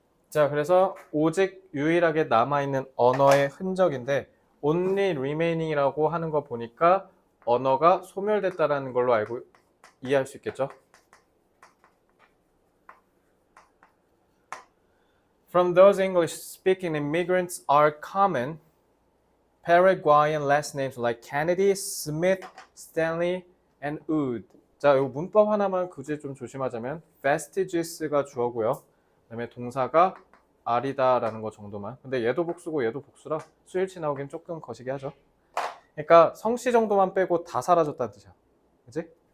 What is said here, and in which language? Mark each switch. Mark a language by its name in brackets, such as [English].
[Korean] 자, 그래서 오직 유일하게 남아있는 언어의 흔적인데 [English] only remaining [Korean] 이라고 하는 거 보니까 언어가 소멸됐다라는 걸로 알고 이해할 수 있겠죠. [English] From those English-speaking immigrants are common Paraguayan last names like Kennedy, Smith, Stanley, and Wood. [Korean] 자, 이 문법 하나만 굳이 좀 조심하자면 vestiges가 주어고요. 그다음에 동사가 are다라는 거 정도만. 근데 얘도 복수고 얘도 복수라 수일치 나오긴 조금 거시기 하죠. 그러니까 성씨 정도만 빼고 다 사라졌다는 뜻이야. 그치?